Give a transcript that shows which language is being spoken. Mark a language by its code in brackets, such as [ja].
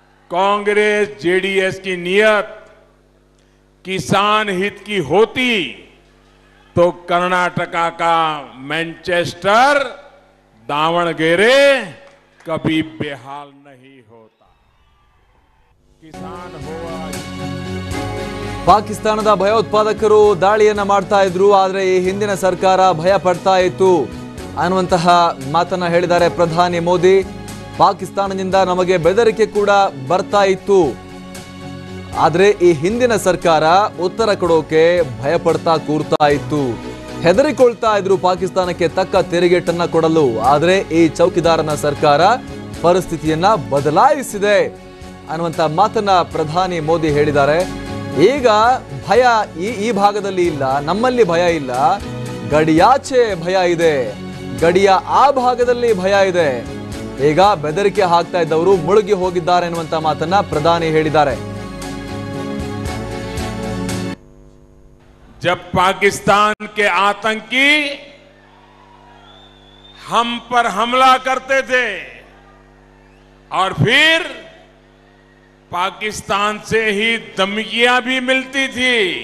[hi] Congress JDS की नीयत किसान हित की होती तो कर्नाटका का मैनचेस्टर दावणगेरे कभी बेहाल नहीं होता। किसान हो [kn] ಪಾಕಿಸ್ತಾನದ ಭಯೋತ್ಪಾದಕರು ದಾಳಿಯನ್ನ ಮಾಡ್ತಾ ಇದ್ರು, ಆದ್ರೆ ಈ ಹಿಂದಿನ ಸರ್ಕಾರ ಭಯ ಪಡ್ತಾ ಇತ್ತು ಅನ್ನುವಂತಹ ಮಾತನ್ನ ಹೇಳಿದ್ದಾರೆ ಪ್ರಧಾನಿ ಮೋದಿ. ಪಾಕಿಸ್ತಾನದಿಂದ ನಮಗೆ ಬೆದರಿಕೆ ಕೂಡ ಬರ್ತಾ ಇತ್ತು, ಆದ್ರೆ ಈ ಹಿಂದಿನ ಸರ್ಕಾರ ಉತ್ತರ ಕೊಡೋಕೆ ಭಯ ಪಡ್ತಾ ಕೂರ್ತಾ ಇತ್ತು, ಹೆದರಿಕೊಳ್ತಾ ಇದ್ರು ಪಾಕಿಸ್ತಾನಕ್ಕೆ ತಕ್ಕ ತೆರಿಗೆಟನ್ನ ಕೊಡಲು. ಆದ್ರೆ ಈ ಚೌಕಿದಾರನ ಸರ್ಕಾರ ಪರಿಸ್ಥಿತಿಯನ್ನ ಬದಲಾಯಿಸಿದೆ ಅನ್ನುವಂತ ಮಾತನ್ನ ಪ್ರಧಾನಿ ಮೋದಿ ಹೇಳಿದ್ದಾರೆ. ಈಗ ಭಯ ಈ ಭಾಗದಲ್ಲಿ ಇಲ್ಲ, ನಮ್ಮಲ್ಲಿ ಭಯ ಇಲ್ಲ, ಗಡಿಯಾಚೆ ಭಯ ಇದೆ, ಗಡಿಯ ಆ ಭಾಗದಲ್ಲಿ ಭಯ ಇದೆ. ಈಗ ಬೆದರಿಕೆ ಹಾಕ್ತಾ ಇದ್ದವರು ಮುಳುಗಿ ಹೋಗಿದ್ದಾರೆ ಎನ್ನುವಂತ ಮಾತನ್ನ ಪ್ರಧಾನಿ ಹೇಳಿದ್ದಾರೆ. [hi] जब पाकिस्तान के आतंकी हम पर हमला करते थे और फिर पाकिस्तान से ही धमकियां भी मिलती थी,